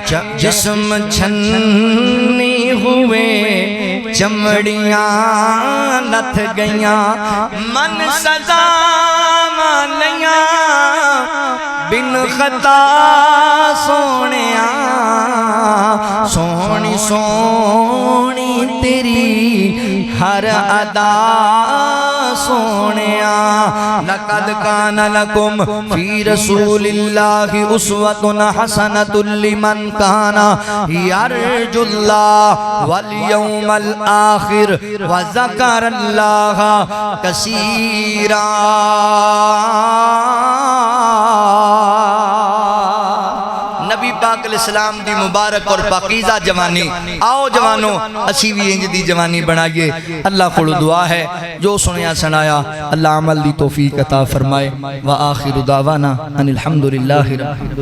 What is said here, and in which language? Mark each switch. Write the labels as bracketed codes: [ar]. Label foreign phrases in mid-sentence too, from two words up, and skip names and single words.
[pa] جسم چھننی ہوئے چمڑیاں لتھ گئیاں، من سجا مالیا بن خطا سونیا، سوہنی سوہنی تیری ہر ادا سونیا. [ar] لقد كان لكم في رسول الله أسوة حسنة لمن كان يرجو الله واليوم الآخر وذكر الله كثيرا. [pa] نبی پاک علیہ السلام دی مبارک اور پاکیزہ جوانی. آؤ جوانوں اسی بھی انج دی جوانی بنائیے. اللہ کو دعا ہے جو سنیا سنایا اللہ عمل دی توفیق عطا فرمائے. [ar] وآخر دعوانا أن الحمد لله رب